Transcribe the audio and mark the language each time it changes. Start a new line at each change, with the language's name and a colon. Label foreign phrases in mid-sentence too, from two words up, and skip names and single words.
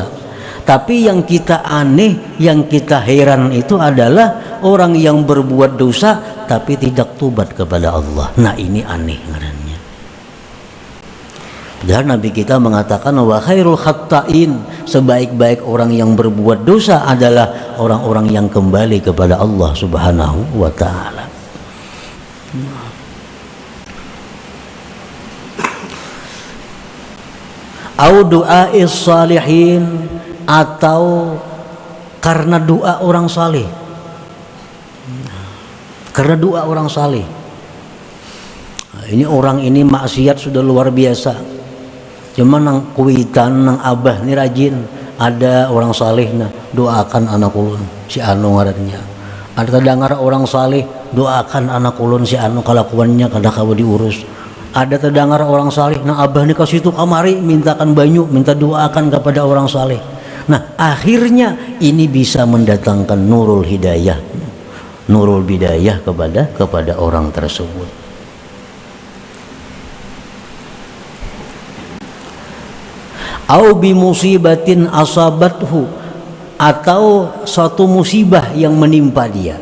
Indonesian: Tapi yang kita aneh, yang kita heran itu adalah orang yang berbuat dosa tapi tidak tobat kepada Allah. Nah, ini aneh ngarannya. Padahal Nabi kita mengatakan
Arabic: wa khairul khatta'in,
Indonesian: sebaik-baik orang yang berbuat dosa adalah orang-orang yang kembali kepada Allah
Arabic: Subhanahu wa taala. Au du'a'is salihin,
Indonesian: atau karena doa orang saleh. Karena doa orang saleh. Nah, ini orang ini maksiat sudah luar biasa.
Banjar: Cuman nang kuitan nang abah ini rajin. Ada orang saleh nah doakan anak ulun si anu ngarannya. Ada terdengar orang saleh doakan anak ulun si anu kalakuannya kada kawa diurus. Ada terdengar orang saleh nang abah ni ka situ kamari mintakan banyu, minta doakan kepada orang saleh.
Indonesian: Nah, akhirnya ini bisa mendatangkan
Arabic: nurul hidayah, nurul bidayah
Indonesian: kepada orang tersebut.
Arabic: Au bi musibatin asabathu,
Indonesian: atau suatu musibah yang menimpa dia.